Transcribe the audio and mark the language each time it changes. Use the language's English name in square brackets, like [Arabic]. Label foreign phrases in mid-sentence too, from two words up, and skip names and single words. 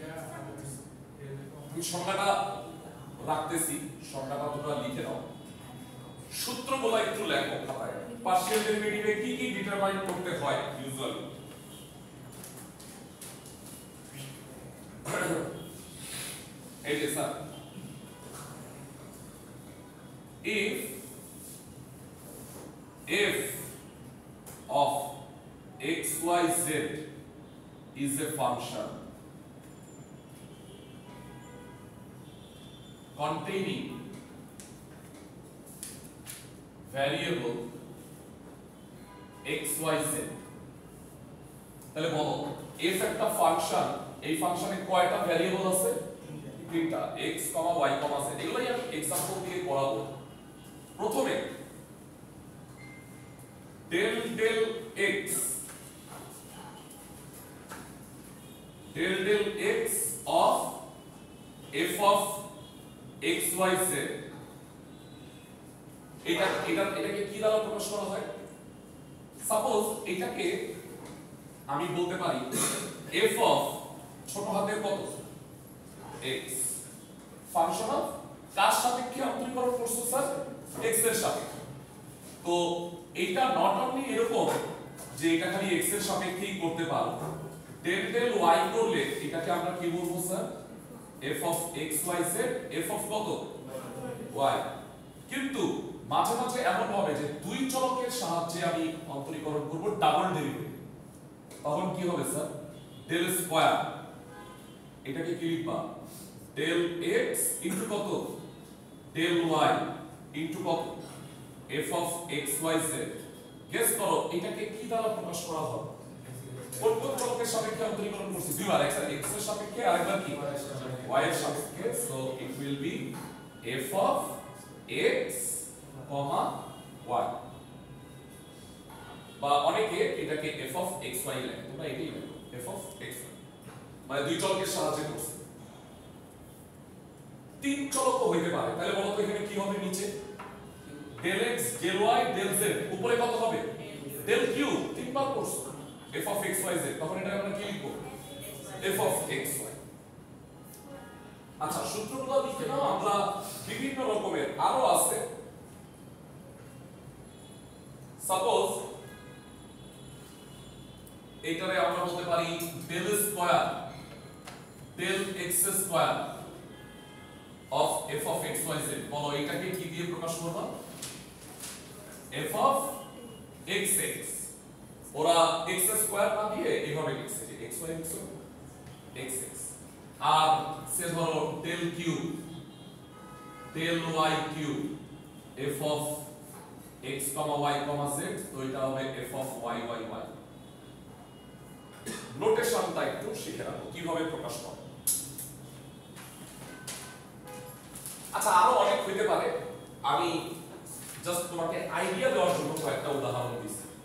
[Bangla] আমি সংজ্ঞাটা রাখতেছি, সংজ্ঞাটা তোমরা লিখে নাও, সূত্রগুলো একটু লেখো খাতায়, [English] partial derivative [Bangla] কি কি ডিটারমাইন করতে হয় ইউজুয়ালি। এই যে স্যার, [English] if of x y z is a function containing variable [Bangla] x y z, তাহলে বলো f একটা ফাংশন, এই ফাংশনে কয়টা ভ্যারিয়েবল আছে, তিনটা, x, y, z, এগুলাই আমি एग्जांपल দিয়ে পড়াবো। [English] প্রথমে del del x, del del x of f of x y z, [Bangla] এটাকে কি দ্বারা প্রকাশ করা হয়, সাপোজ এটাকে আমি বলতে পারি [English] f of [Bangla] ছোট হাতের কত x, [English] function of [Bangla] কার সাপেক্ষে অন্তরীকরণ করছো স্যার, x এর সাপেক্ষে। তো এটা [English] not only [Bangla] এরকম যে এটা খালি x এর সাপেক্ষেই করতে পারো, [English] del del y [Bangla] করলে এটাকে আমরা কি বলবো স্যার, [English] f of x y z, f of কত y। [Bangla] কিন্তু মাঝে মাঝে এমন হবে যে দুই চলকের সাহায্যে আমি অন্তরীকরণ করব [English] double derivative, [Bangla] তখন কি হবে স্যার, [English] del square, [Bangla] এটাকে কি লিখবা [English] del x into [Bangla] কত [English] del y into [Bangla] কত [English] f of x y z। [Bangla] গেস করো এটাকে কি দ্বারা প্রকাশ করা হবে, কোন কোন চলকের সাপেক্ষে অন্তরীকরণ করছি, দুইবার, একবার x এর সাপেক্ষে আর একবার কি y এর সাপেক্ষে। [English] so it will be f of x, y, [Bangla] বা অনেকে এটাকে [English] f of x y [Bangla] লেখে, তোমরা এটাই লেখো [English] f of x y, [Bangla] মানে দুই চলকের সাহায্যে করছে। তিন চলক হইতে পারে, তাহলে বলো তো এখানে কি হবে, নিচে [English] del x del y del z, [Bangla] উপরে কত হবে [English] del q, [Bangla] তিনবার করছো [English] f of x y z, [Bangla] তখন এটা আমরা কি লিখবো [English] f of x y। [Bangla] আচ্ছা, সূত্রগুলো লিখে নাও, আমরা বিভিন্ন রকমের আরো আছে। [English] সাপোজ এটারে আমরা বলতে পারি del square del x square of f of x [Bangla] y z, বলো এটাকে কি দিয়ে প্রকাশ করব, [English] f of xx [Bangla] ওরা [English] x square [Bangla] না দিয়ে এইভাবে লিখছে যে xy লিখছো xx আর সে ধরো [English] del q del y cube f of x, y, z, [Bangla] তো এটা হবে [English] f of y, y. [Bangla] নোটেশনটা একটু শিখে রাখো কিভাবে প্রকাশ করে। আচ্ছা আরো অনেক হইতে পারে, আমি [English] just [Bangla] আইডিয়া দেওয়ার জন্য কয়েকটা উদাহরণ দিচ্ছি।